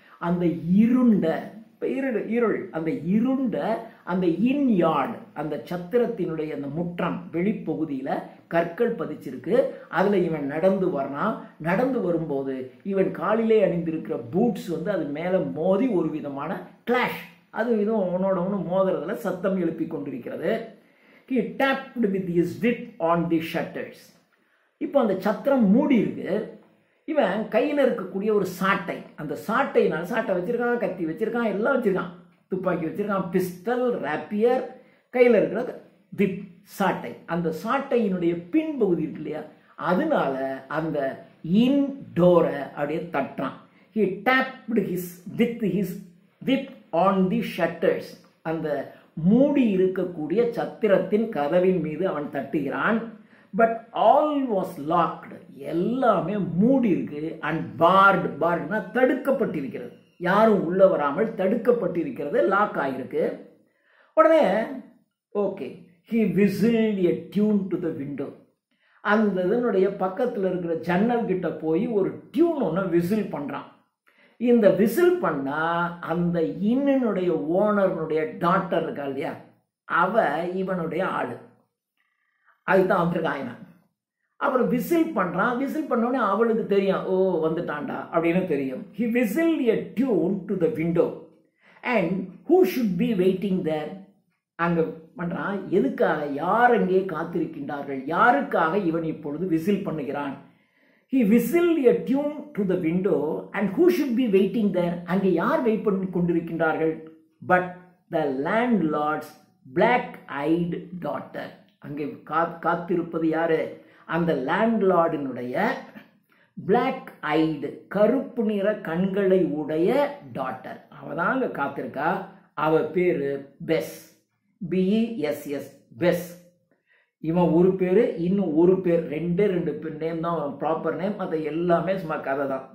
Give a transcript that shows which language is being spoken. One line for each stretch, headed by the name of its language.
Tamil: அந்த இருண்ட, இருள், அந்த இருண்ட அந்த இன்யார்டு, அந்த சத்திரத்தினுடைய அந்த முற்றம் வெளிப்பகுதியில் கற்கள் பதிச்சிருக்கு. அதில் இவன் நடந்து வர்றான். நடந்து வரும்போது இவன் காலிலே அணிந்திருக்கிற பூட்ஸ் வந்து அது மேலே மோதி ஒரு விதமான கிளாஷ், அது விதம் ஒன்னோட ஒன்று மோதுறதுல சத்தம் எழுப்பி கொண்டிருக்கிறது.
English: He tapped with his whip on the shutters.
Tamil: இப்போ அந்த சத்திரம் மூடி இருக்கு. இவன் கையில் இருக்கக்கூடிய ஒரு சாட்டை, அந்த சாட்டையினால், சாட்டை வச்சிருக்கான், கத்தி வச்சிருக்கான், எல்லாம் வச்சிருக்கான், துப்பாக்கி வச்சிருக்கான், பிஸ்டல், ரேப்பியர், கையில் இருக்கிற விப், சாட்டை. அந்த சாட்டையினுடைய பின்பகுதி இருக்கு இல்லையா, அதனால அந்த இன் டோரை அப்படியே தட்டுறான்.
English: He tapped with his whip on the shutters.
Tamil: அந்த மூடி இருக்கக்கூடிய சத்திரத்தின் கதவின் மீது அவன் தட்டுகிறான்.
English: But all was locked.
Tamil: எல்லாமே மூடி இருக்கு. அண்ட் பார்டு, பார்டுனா தடுக்கப்பட்டிருக்கிறது, யாரும் உள்ள வராமல் தடுக்கப்பட்டிருக்கிறது, லாக் ஆகிருக்கு.
English: உடனே okay, he whistled a tune to the window.
Tamil: அந்த இதனுடைய பக்கத்தில் இருக்கிற ஜன்னல் கிட்ட போய் ஒரு டியூன் ஒன்று விசில் பண்ணுறான். இந்த விசில் பண்ணால் அந்த இன்னனுடைய ஓனருடைய டாட்டர் இருக்கா இல்லையா, அவ இவனுடைய ஆளு, அதுதான் வந்திருக்கான் இவன். அப்புறம் விசில் பண்ணுறான். விசில் பண்ணோடனே அவளுக்கு தெரியும், ஓ வந்துட்டான்டா அப்படின்னு தெரியும்.
English: He whistle a tune to the window and who should be waiting there.
Tamil: அங்கே பண்ணுறான். எதுக்காக, யார் அங்கே காத்திருக்கின்றார்கள், யாருக்காக இவன் இப்பொழுது விசில் பண்ணுகிறான்.
English: He whistled a tune to the window and who should be waiting there?
Tamil: அங்கே யார் வெயிட் பண்ணி கொண்டிருக்கின்றார்கள்?
English: But the landlord's black-eyed daughter.
Tamil: அங்கே காத்திருப்பது யாரு? அந்த லேண்ட்லார்டினுடைய black-eyed, கருப்பு நிற கண்களை உடைய டாட்டர். அவ தான் அங்கே காத்திருக்கா. அவ பேரு பெஸ், BESS, பெஸ். இவன் ஒரு பேர், இன்னும் ஒரு பேர், ரெண்டு நேம் தான் ப்ராப்பர் நேம், அது எல்லாமே சும்மா கதை தான்.